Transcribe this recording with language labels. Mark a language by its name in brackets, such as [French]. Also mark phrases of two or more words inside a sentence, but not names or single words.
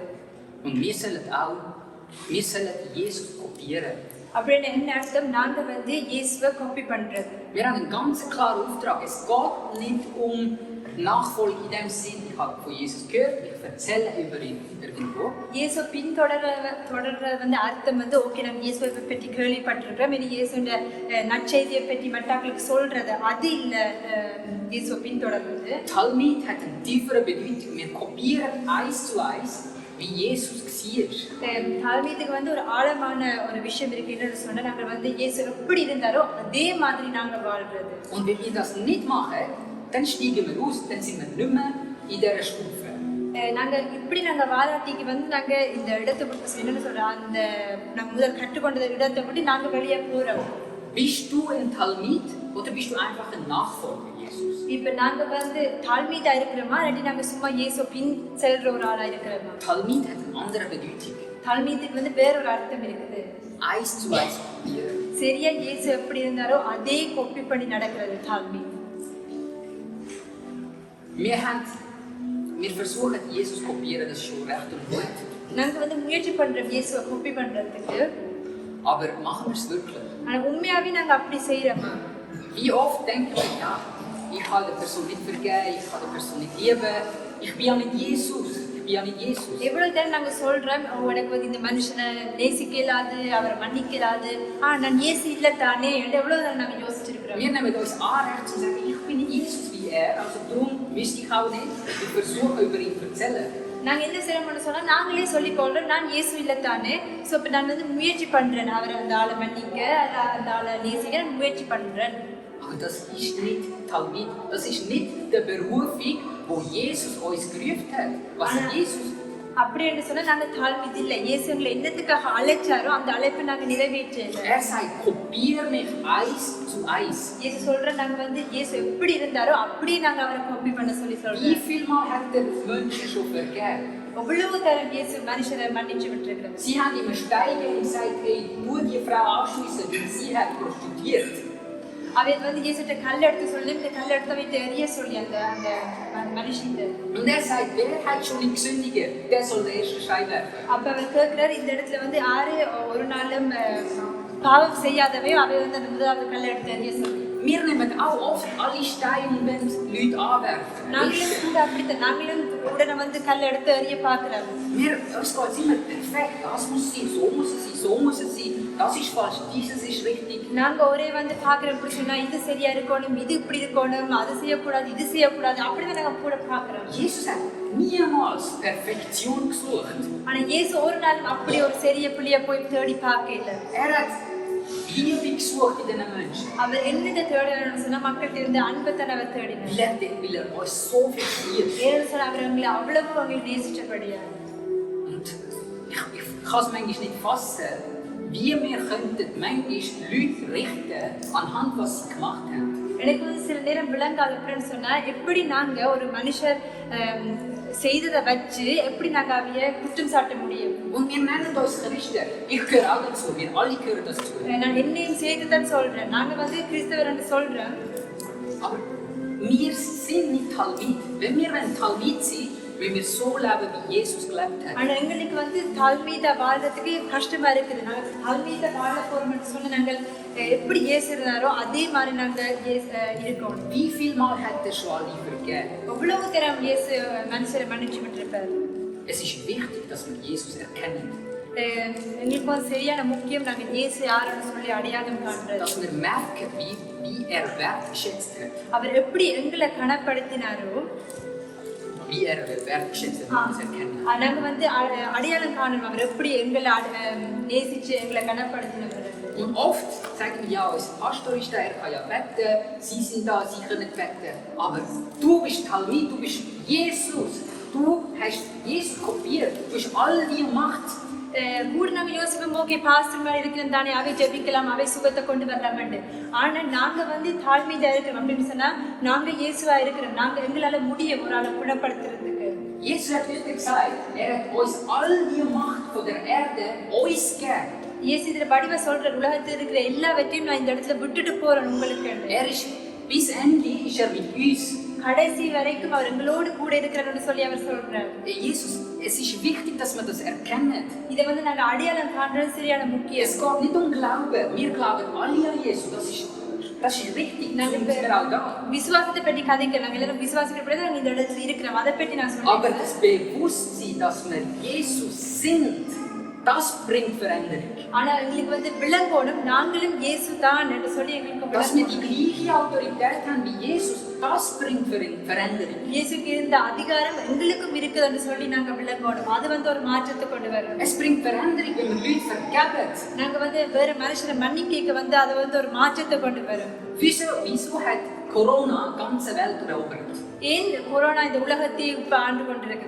[German] Und wir sollen Jesus kopieren. [Tamil] அப்படின்னு என்ன அர்த்தம்? நாங்க வந்து இயேசுவை காப்பி பண்றது. [German] Wir haben einen ganz klaren Auftrag. Es geht nicht um Nachfolge in dem Sinn, ich habe von Jesus gehört, ich erzähle über ihn irgendwo. [Tamil] இயேசு பின்தொடர்றது வந்து அர்த்தம் வந்து ஓகே, நம்ம இயேசுவை பற்றி கேள்விப்பட்டிருக்கிறோம், இனி இயேசுடைய நற்செய்தியை பற்றி மற்றவர்களுக்கு சொல்றது, அது இல்லை இயேசுவை பின்தொடர்றது. [German] Talmid hat eine tiefere Bedeutung. Wir kopieren eins zu eins, wie Jesus war. [Tamil] தாழ்மீதுக்கு வந்து ஒரு ஆழமான ஒரு விஷயம் இருக்குன்னு சொன்னா, நாங்க வந்து இயேசு எப்படி இருந்தாரோ அதே மாதிரி நாங்க வாழ்றது. [German] Und wenn wir das nicht machen, dann steigen wir aus, dann sind wir nicht mehr in dieser Stufe. [Tamil] நாங்க இப்படி நாங்க வாராட்டிக்கு வந்து நாங்க இந்த இடத்தை என்ன சொல்றோம், அந்த நாங்க முதல் கற்றுக்கொண்ட இடத்தை விட்டு நாங்க வெளியே போறோம். [German] Bist du ein Talmid oder bist du einfach ein Nachfolger Jesus? [Tamil] இப்ப நாங்க வந்து தாழ்மீதா இருக்கிறோமா, இல்லாட்டி நாங்க சும்மா இயேசு பின் செல்ற ஒரு ஆளா இருக்கிறோமா? [German] Talmid hat eine andere Bedeutung. [Tamil] தாழ்மீதுக்கு வந்து வேற ஒரு அர்த்தம் இருக்குது. [German] Eins zu eins kopieren. [Tamil] சரியா இயேசு எப்படி இருந்தாரோ அதே காப்பி பண்ணி நடக்கிறது தாழ்மீது. [German] Wir versuchen Jesus zu kopieren, das ist schon recht und gut. [Tamil] நாங்க வந்து முயற்சி பண்றோம் இயேசுவை காப்பி பண்றதுக்கு. [German] Aber machen wir es wirklich? [Tamil] ஆனா உண்மையாவே நாங்க அப்படி செய்யறோமா? [German] Wie oft denken wir, ja, ich kann der Person nicht vergeben, ich kann der Person nicht lieben, ich bin ja nicht Jesus. [Tamil] எவ்வளவு நேரம் நாங்க சொல்றோம், உனக்கு வந்து இந்த மனுஷனை நேசிக்க இயலாது, அவரை மன்னிக்க இயலாது, நான் இயேசு இல்லை தானே என்று எவ்வளவு நேரம் நாங்க யோசிச்சிருக்கிறோம். [German] Wir nehmen uns Anrecht zu sagen, ich bin nicht Jesus wie er, also darum müsste ich auch nicht, ich versuche über ihn zu erzählen. [Tamil] நாங்க என்ன செய்யறோம்னு சொன்னா, நாங்களே சொல்லிக்கொள்றோம் நான் இயேசு இல்லை தானே, ஸோ இப்போ நான் வந்து முயற்சி பண்றேன் அவரை அந்த ஆளை மன்னிக்க, அந்த ஆளை நேசிக்க முயற்சி பண்றேன். [German] Aber das ist nicht Talmid, das ist nicht der Berufung, wo Jesus uns gerufen hat. Was Jesus? [Tamil] அப்படி என்று சொன்னா நாங்க தாழ்மீது இல்லை. இயேசு எங்களை என்னத்துக்காக அழைச்சாரோ அந்த அழைப்பை நாங்க நிறைவேற்றோம். [German] Er sagt, kopiere mich eins zu eins. [Tamil] இயேசு சொல்ற நாங்க வந்து இயேசு எப்படி இருந்தாரோ அப்படியே நாங்க அவரை காப்பி பண்ண சொல்லி சொல்றோம். [German] Wie viel Mal hat der Menschen schon vergeben? [Tamil] எவ்வளவு தரம் இயேசு மனுஷரை மன்னிச்சு விட்டிருக்கிறார். [German] Sie haben ihm einen Stein gegeben und gesagt, hey, nur die Frau anschiessen, weil sie hat prostituiert. [Tamil] அவர் வந்து இயேசுட்ட கல் எடுத்து சொல்லி இந்த கல் எடுத்து வைத்து எரிய சொல்லி அந்த அந்த மனுஷன். [German] Und er sagt, wer hat schon nicht gesündigt, der soll den ersten Stein werfen. [Tamil] அப்ப அவர் கேட்கிறார், இந்த இடத்துல வந்து யாரு ஒரு நாளும் பாவம் செய்யாதவே அவர் வந்து அந்த முதலாவது கல் எடுத்து எரிய சொல்லி. [German] Wir nehmen auch oft alle Steine und wollen Leute anwerfen. [Tamil] நாங்களும் கூட அப்படித்தான், நாங்களும் உடனே வந்து கல் எடுத்து எரிய பார்க்கிறோம். [German] Es geht immer perfekt, das muss sein, so muss es sein, so muss es sein, das ist falsch, dieses ist richtig. [Tamil] நாங்க ஒரே வந்து பார்க்கிறோம் சொன்னா இது சரியா இருக்கணும், இது இப்படி இருக்கணும், அது செய்யக்கூடாது, இது செய்யக்கூடாது, அப்படிதான் நாங்க கூட பார்க்கிறோம். [German] Jesus hat niemals Perfektion gesucht. [Tamil] ஆனா இயேசு ஒரு நாள் அப்படி ஒரு சரிய புள்ளிய போய் தேடி பார்க்கல. [German] Er hat Liebe gesucht in den Menschen. [Tamil] அவர் என்னதை தேடணும்னு சொன்னா மக்கள்கிட்ட இருந்து அன்பைத்தான் அவர் தேடினார். [German] Weil er euch so viel liebt. [Tamil] ஏன்னு சொன்னா அவர் உங்களை அவ்வளவு அவங்களை நேசிச்சபடியா. [German] Und ich kann es manchmal nicht fassen, wie wir könnten manchmal Leute richten anhand was sie gemacht haben. [Tamil] எனக்கு வந்து சில நேரம் விளங்காது எப்படின்னு சொன்னா எப்படி நாங்க ஒரு மனுஷர் செய்ததை வச்சு எப்படி நாங்க அவைய குற்றம் சாட்ட முடியும். [German] Und wir nennen uns Christen. Ich gehöre auch dazu. Wir alle gehören dazu. [Tamil] நான் என்னையும் செய்துதான் சொல்றேன். நாங்க வந்து கிறிஸ்தவர் சொல்றேன். [German] Aber wir sind nicht Talmid. Wenn wir ein Talmid sind, wenn wir so leben, wie Jesus gelebt hat. [Tamil] ஆனா எங்களுக்கு வந்து தாழ்மீத வாழ்றதுக்கு கஷ்டமா இருக்குது. நாங்க தாழ்மீத வாழ போறோம்னு சொன்னா நாங்கள் எப்படி இயேசு இருந்தாரோ அதே மாதிரி நாங்க இருக்கணும். [German] Wie viel Mal hat er schon alle vergeben? [Tamil] எவ்வளவு தரம் இயேசு மனுஷரை மன்னிச்சு விட்டிருப்பார். [German] Es ist wichtig, dass wir Jesus erkennen. [Tamil] எங்களுக்கு வந்து சரியான முக்கியம் நாங்க இயேசு யாருன்னு சொல்லி அடையாளம் காண்றது. [German] Dass wir merken, wie er wertgeschätzt hat. [Tamil] அவர் எப்படி எங்களை கனப்படுத்தினாரோ [German] Wie er wertgeschätzt hat, das erkennen. [Tamil] நாங்க வந்து அடையாளம் காணணும் அவர் எப்படி எங்களை நேசிச்சு எங்களை கனப்படுத்தினவர். [German] Und oft sagen wir, ja, unser Pastor ist da, er kann ja beten, Sie sind da, Sie können beten. Aber du bist Talmid, du bist Jesus. Du hast Jesus kopiert, du hast all die Macht. [Tamil] கூட நாங்க யோசிப்போம், [English] okay pastor [Tamil] மாதிரி இருக்கிறோம் தானே, அவை ஜெபிக்கலாம், அவை சுகத்தை கொண்டு வரலாம்னு. ஆனா நாங்க வந்து தாழ்மையா இருக்கிறோம் அப்படின்னு சொன்னா நாங்க இயேசுவா இருக்கிறோம். நாங்க எங்களால முடியும் ஒரு ஆளை குணப்படுத்துறதுக்கு. [German] Jesus hat wirklich gesagt, er hat uns all die Macht von der Erde uns gegeben. [Tamil] இயேசு இதுல வடிவ சொல்ற உலகத்தில் இருக்கிற எல்லாவற்றையும் நான் இந்த இடத்துல விட்டுட்டு போறேன் உங்களுக்கு. [German] Er ist bis Ende ist er mit uns. [Tamil] கடைசி வரைக்கும் அவர் எங்களோடு கூட இருக்கிறார்னு சொல்லி அவர் சொல்றார். [German] Jesus, es ist wichtig, dass man das erkennt. [Tamil] இதை வந்து நாங்க அடையாளம் காண்றது சரியான முக்கியம். [German] Es geht nicht um Glauben. Wir glauben alle an Jesus. Das ist richtig. Dann sind wir auch da. [Tamil] விசுவாசத்தை பற்றி கதைக்க நாங்க எல்லாரும் விசுவாசிக்கப்படி நாங்க இந்த இடத்துல இருக்கிறோம். அதை பற்றி நான் சொல்றேன். [German] Aber das Bewusstsein, dass wir Jesus sind, das bringt Veränderung. [Tamil] ஆனா எங்களுக்கு வந்து விளங்கணும் நாங்களும் இயேசு தான் என்று சொல்லி எங்களுக்கு [German] Dass wir die gleiche Autorität haben wie Jesus, das bringt Veränderung. [Tamil] இயேசுக்கு இருந்த அதிகாரம் எங்களுக்கும் இருக்குதுன்னு சொல்லி நாங்க விளங்கணும். அது வந்து ஒரு மாற்றத்தை கொண்டு வரும். [German] Es bringt Veränderung, wenn wir Leute vergeben. [Tamil] நாங்க வந்து வேற மனுஷனை மன்னிக்க வந்து அது வந்து ஒரு மாற்றத்தை கொண்டு வரும். [German] Wieso hat Corona die ganze Welt erobert? [Tamil] ஏன் கொரோனா இந்த உலகத்தை இப்ப ஆண்டு கொண்டிருக்குது?